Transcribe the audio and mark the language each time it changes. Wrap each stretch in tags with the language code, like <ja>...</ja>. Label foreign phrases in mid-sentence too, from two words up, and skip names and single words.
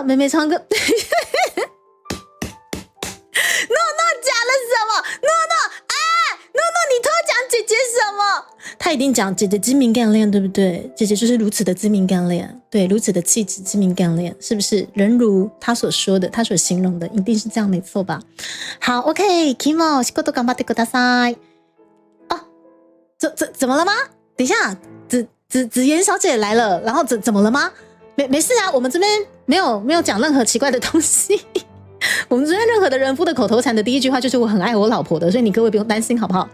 <zh>妹妹唱歌，no 讲了什么 ？no 你偷讲姐姐什么？他一定讲姐姐精明干练，对不对？姐姐就是如此的精明干练，对，如此的气质精明干练，是不是？人如他所说的，他所形容的，一定是这样，没错吧？</zh> <ja>好 ，OK，Kimo，仕事頑張ってください。</ja> <zh>哦，怎么了吗？等一下，子妍小姐来了，然后怎么了吗？没事啊，我们这边没有讲任何奇怪的东西。我们这边任何的人夫的口头禅的第一句话就是我很爱我老婆的，所以你各位不用担心，好不好？</zh>